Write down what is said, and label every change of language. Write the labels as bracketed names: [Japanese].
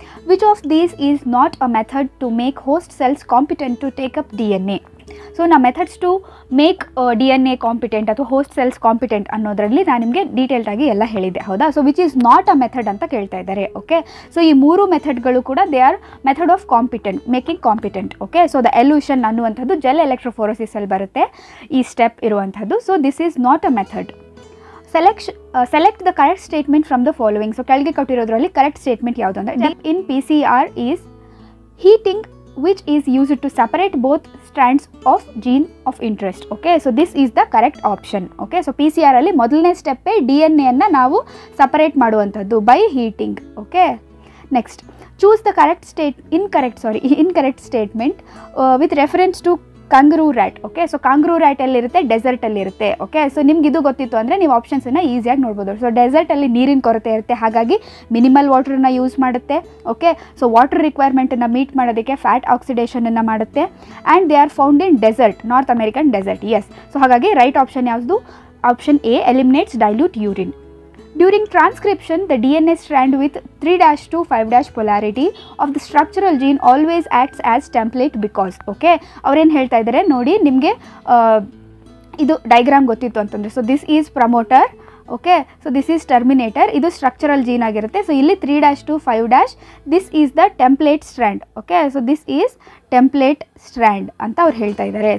[English] Which of these is not a method to make host cells competent to take up DNA? [Kannada] So ನಾ [English] methods to make DNA competent [Kannada] ಅಥವಾ host cells competent ಅನ್ನೋದರಲ್ಲಿ ನಾನು ನಿಮಗೆ ಡೀಟೇಲ್ಡಾಗಿ ಎಲ್ಲ ಹೇಳಿದ್ದೆ, ಹೌದಾ? So [English] which is not a method [Kannada] ಅಂತ ಕೇಳ್ತಾ ಇದ್ದಾರೆ. ಓಕೆ, ಸೊ ಈ 3 ಮೆಥಡ್ಗಳು ಕೂಡ [English] they are method of competent, [Kannada] making competent. Okay, so the elution ಅನ್ನುವಂಥದ್ದು ಜೆಲ್ ಎಲೆಕ್ಟ್ರೋಫೋರೋಸಿಸಲ್ಲಿ ಬರುತ್ತೆ ಈ ಸ್ಟೆಪ್ ಇರುವಂಥದ್ದು. [English] So this is not a method. Select the correct statement from the following. [Kannada] So ಕೆಳಗೆ ಕೊಟ್ಟಿರೋದ್ರಲ್ಲಿ ಕರೆಕ್ಟ್ ಸ್ಟೇಟ್ಮೆಂಟ್ ಯಾವುದು ಅಂದರೆ [English] In PCR is heating which is used to separate both strands of gene of interest. Okay, so this is the correct option. [Kannada] Okay, so PCR ಅಲ್ಲಿ ಮೊದಲನೇ step DNA ಅನ್ನು ನಾವು separate ಮಾಡುವಂಥದ್ದು [English] by heating. Okay, next, choose the incorrect statement with reference to kangaroo rat. [Kannada] Okay, so kangaroo rat ಎಲ್ಲಿರುತ್ತೆ? Dessert ಅಲ್ಲಿ ಇರುತ್ತೆ. Okay, so ನಿಮ್ಗೆ ಇದು ಗೊತ್ತಿತ್ತು ಅಂದರೆ ನೀವು ಆಪ್ಷನ್ಸನ್ನು ಈಸಿಯಾಗಿ ನೋಡ್ಬೋದು. ಸೊ ಡೆಸರ್ಟಲ್ಲಿ ನೀರಿನ ಕೊರತೆ ಇರುತ್ತೆ, ಹಾಗಾಗಿ ಮಿನಿಮಲ್ ವಾಟರನ್ನ ಯೂಸ್ ಮಾಡುತ್ತೆ. ಓಕೆ, ಸೊ ವಾಟರ್ ರಿಕ್ವೈರ್ಮೆಂಟನ್ನು ಮೀಟ್ ಮಾಡೋದಕ್ಕೆ ಫ್ಯಾಟ್ ಆಕ್ಸಿಡೇಷನನ್ನು ಮಾಡುತ್ತೆ. [English] And they are found in desert, north American desert. [Kannada] S, so ಹಾಗಾಗಿ ರೈಟ್ ಆಪ್ಷನ್ ಯಾವುದು? Option A, [English] Eliminates dilute urine. During transcription, the DNA strand with 3' to 5' polarity of the structural gene always acts as template because. [Kannada] Okay, ಅವ್ರೇನು ಹೇಳ್ತಾ ಇದ್ದಾರೆ ನೋಡಿ, ನಿಮಗೆ ಇದು diagram ಗೊತ್ತಿತ್ತು ಅಂತಂದರೆ, [English] So this is promoter. [Kannada] Okay, [English] So this is terminator. [Kannada] ಇದು structural gene ಆಗಿರುತ್ತೆ. ಸೊ ಇಲ್ಲಿ 3' to 5', [English] This is the template strand. [Kannada] Okay, so [English] this is template strand [Kannada] ಅಂತ ಅವ್ರು ಹೇಳ್ತಾ ಇದ್ದಾರೆ.